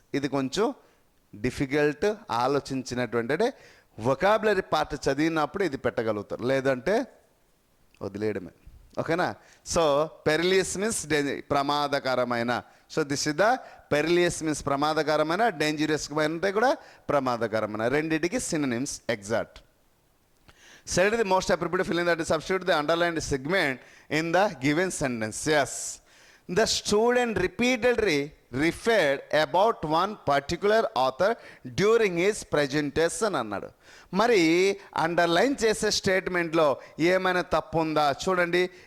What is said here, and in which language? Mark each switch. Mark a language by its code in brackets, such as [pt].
[te] ఇది కొంచెం డిఫికల్ట్, ఆలోచించినటువంటి అంటే వొకాబులరీ పార్ట్ చదివినప్పుడు ఇది పెట్టగలుగుతారు, లేదంటే వదిలేయడమే. ఓకేనా? సో పెరిలియస్ మీన్స్ ప్రమాదకరమైన. [en] so this is the perilous means [te] ప్రమాదకరమైన, డేంజరస్ అంటే కూడా ప్రమాదకరమైన. రెండింటికి synonyms exact. [en] Select the most appropriate filling that is substitute the underlined segment in the given sentence. Yes. The student repeatedly referred about one particular author during his presentation [te] అన్నాడు. మరి underline చేసే స్టేట్మెంట్లో ఏమైనా తప్పు ఉందా చూడండి.